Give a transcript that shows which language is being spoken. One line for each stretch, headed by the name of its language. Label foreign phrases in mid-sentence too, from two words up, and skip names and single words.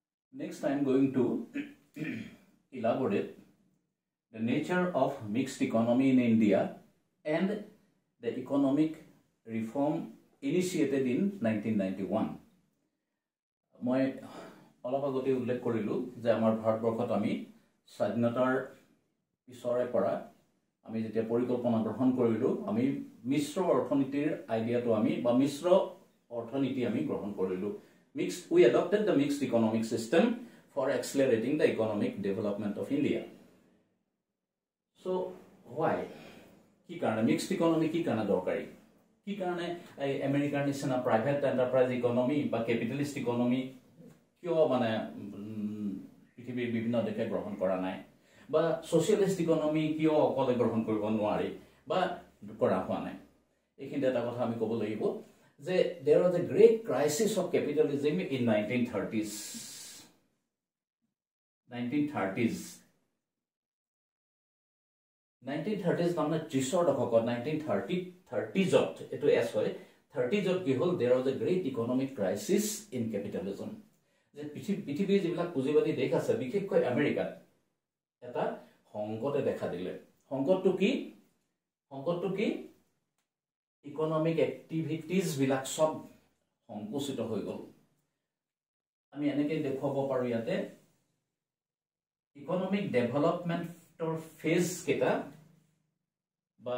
English: Next, I am going to elaborate the nature of mixed economy in India and the economic reform initiated in 1991.
Assamese: মই অলপ আগতে উল্লেখ কৰিলো যে আমাৰ ভাৰতবৰ্ষত আমি স্বাধীনতাৰ পিছৰে পৰা আমি যেতিয়া পৰিকল্পনা গ্ৰহণ কৰিলো আমি মিশ্ৰ অৰ্থনীতিৰ আইডিয়াটো আমি বা মিশ্ৰ অৰ্থনীতি আমি গ্ৰহণ কৰিলো
English: we adopted the mixed economic system for accelerating the economic development of India. So why
Assamese: কি কাৰণে
English: mixed economy
Assamese: কি কাৰণে দৰকাৰী কি কাৰণে আমেৰিকাৰ নিচিনা
English: private enterprise economy
Assamese: বা
English: capitalist economy
Assamese: কিয় মানে পৃথিৱীৰ বিভিন্ন দেশে গ্ৰহণ কৰা নাই বা
English: socialist economy
Assamese: কিয় অকলে গ্ৰহণ কৰিব নোৱাৰি বা কৰা হোৱা নাই এইখিনি এটা কথা আমি ক'ব লাগিব যে
English: there was a great crisis of capitalism in 1930s
Assamese: মানে 30s দশকত 1930s এটো এস হয় 30s কি হল
English: there was a great economic crisis in capitalism
Assamese: যে পৃথিৱীৰ যিবিলাক পুঁজিবাদী দেশ আছে বিশেষকৈ আমেৰিকাত এটা সংকটে দেখা দিলে সংকটটো কি
English: economic activities
Assamese: বিলাক সব সংকুচিত হৈ গল আমি এনেকৈ দেখুৱাব পাৰো ইয়াতে
English: economic developmentৰ phase
Assamese: কেটা বা